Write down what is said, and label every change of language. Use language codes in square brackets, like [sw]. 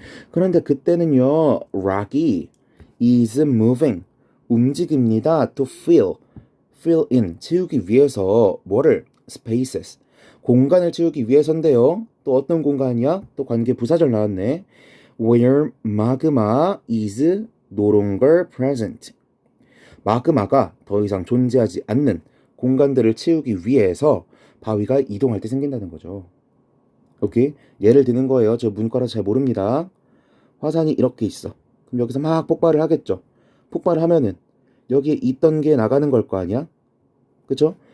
[ko] 그런데 그때는요, [en] rocky is moving [ko] 움직입니다. [en] to fill in [ko] 채우기 위해서 뭐를? spaces 공간을 채우기 위해서인데요. 또 어떤 공간이야? 또 관계부사절 나왔네. [en] where magma is no longer present. [ko] 마그마가 더 이상 존재하지 않는 공간들을 채우기 위해서 바위가 이동할 때 생긴다는 거죠. 오케이? 예를 드는 거예요. 저 문과라서 잘 모릅니다. 화산이 이렇게 있어. 그럼 여기서 막 폭발을 하겠죠. 폭발을 하면은 여기에 있던 게 나가는 걸 거 아니야? 그쵸?